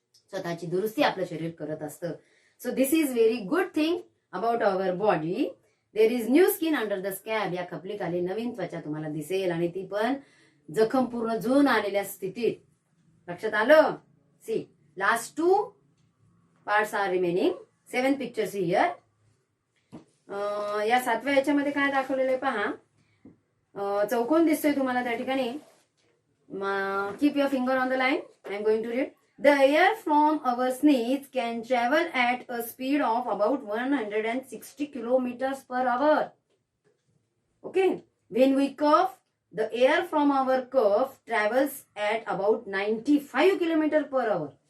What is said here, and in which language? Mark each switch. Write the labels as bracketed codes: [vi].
[mr] स्वतःची दुरुस्ती आपलं शरीर करत असतं. [en] So this is very good thing about our body. There is new skin under the scab. [mr] या खपलीखाली नवीन त्वचा तुम्हाला दिसेल आणि ती पण जखम पूर्ण जुळून आलेल्या स्थितीत. लक्षात आलं? [en] See, last 2 parts are remaining. 7 pictures here. [mr] या 7व्या याच्यामध्ये काय दाखवलेलं आहे पहा. चौकोन दिसतोय तुम्हाला त्या ठिकाणी. [en] Keep your finger on the line. I am going to read. The air from our sneeze can travel at a speed of about 160 kilometers per hour. Okay. When we cough, the air from our cough travels at about 95 kilometers per hour.